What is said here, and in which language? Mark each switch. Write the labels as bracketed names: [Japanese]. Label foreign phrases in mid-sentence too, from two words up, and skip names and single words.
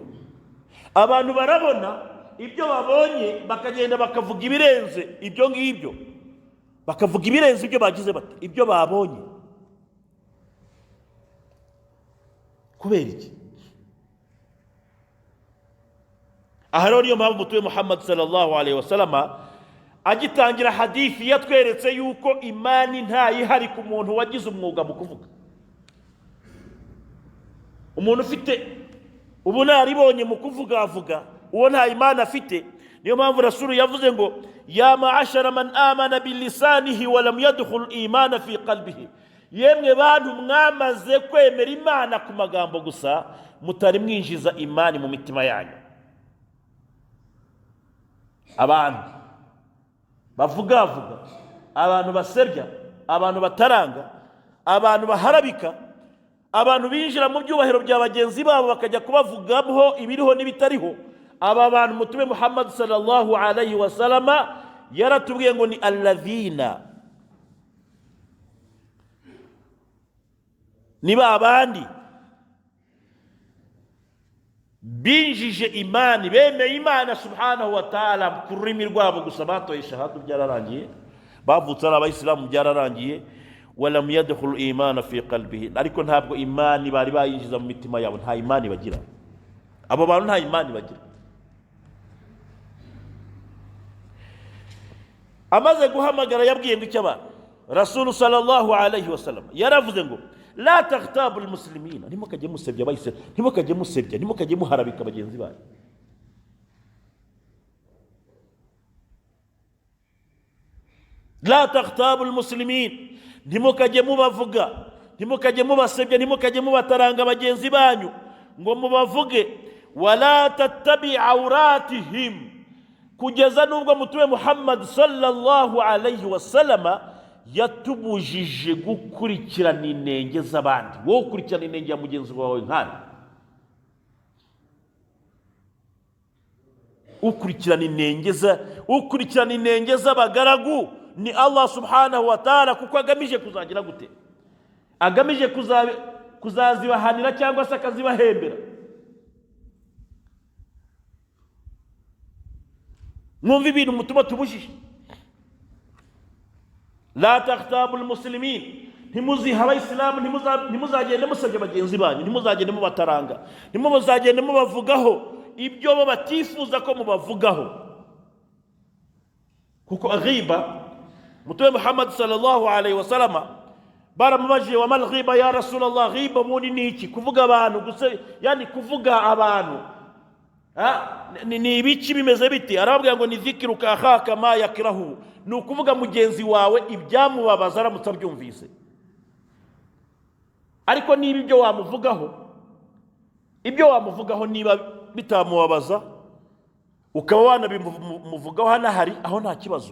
[Kinyarwanda] Abantu barabona ibyo babonye bakagenda bakavuga ibirenze ibyo ngibyo, bakavuga ibirenze ibyo bagize bati ibyo babonye. Kubera iki? aha rero niyo mpamvu mutume Muhammad [Arabic] صلى الله عليه وسلم [Kinyarwanda] agitangira hadithi yatweretse yuko imani ntayihari ku muntu wagize umwuga mu kuvuga. Umuntu ufite ubunaribonye mu kuvuga avuga, uwo nta imani afite. Niyo mpamvu Rasulu yavuze ngo [Arabic] يا معشر من آمن بلسانه ولم يدخل الإيمان في قلبه, [Kinyarwanda] yemwe bantu mwamaze kwemera imana ku magambo gusa mutari mwinjiza imani mu mitima yanyu. Abantu bavuga, abantu basebya, abantu bataranga, abantu baharabika, abantu binjira mu byubahiro bya bagenzi babo bakajya kubavugamo ibiriho n'ibitariho, aba bantu mutume Muhammad [Arabic] صلى الله عليه وسلم [Kinyarwanda] yaratubwiye ngo ni alladhina, ni babandi binjije imani, bemeye imana [Arabic] سبحانه وتعالى [Kinyarwanda] ku rurimi rwabo gusa, batoye shahadu byararangiye, bavutse ari abayisilamu byararangiye, [Arabic] ولم يدخل الإيمان في قلبه, [Kinyarwanda] ariko ntabwo imani bari bayinjiza mu mitima yabo, nta imani bagira. Abo bantu nta imani bagira. Amaze guhamagara yabwiye ngo icyo abantu, Rasulu [Arabic] صلى الله عليه وسلم [Kinyarwanda] yaravuze ngo [Arabic] لا تغتابوا المسلمين, [Kinyarwanda] ntimukajye musebya abayisilamu, ntimukajye musebya, ntimukajye muharabika bagenzi banyu. [Arabic] لا تغتابوا المسلمين, [Kinyarwanda] ntimukajye mubavuga, ntimukajye mubasebya, ntimukajye mubataranga bagenzi banyu ngo mubavuge. [Arabic] ولا تتبعوا عوراتهم, [Kinyarwanda] kugeza nubwo mutume Muhammad [Arabic] صلى الله عليه وسلم [Kinyarwanda] yatubujije gukurikirana inenge z'abandi. Wowe ukurikirana inenge ya mugenzi wawe nkani? ukurikirana inenge z'abagaragu ni Allah [Arabic] سبحانه وتعالى, [Kinyarwanda] kuko agamije kuzagira gute? Agamije kuzazibahanira cyangwa se akazibahembera. Mwumva ibintu mutuma tubujije. [Arabic] لا تغتابوا المسلمين, [Kinyarwanda] ntimuziha abayisilamu, ntimuzagende musebya bagenzi banyu, ntimuzagende mubataranga, ntimuzagende mubavugaho ibyo bo batifuza ko mubavugaho. Kuko aghiba, mutume Muhammad [Arabic] صلى الله عليه وسلم [Kinyarwanda] baramubajije [Arabic] وما الغيبة يا رسول الله, [Kinyarwanda] ghiba muni niki? Kuvuga abantu gusa, yani kuvuga abantu ni ibiki bimeze biti? Arababwira ngo ni [Arabic] ذكرك أخاك بما يكره, [Kinyarwanda] ni ukuvuga mugenzi wawe ibyamubabaza aramutse abyumvise. Ariko niba ibyo wamuvugaho niba bitamubabaza ukaba wanabimuvugaho hanahari, aho nta kibazo.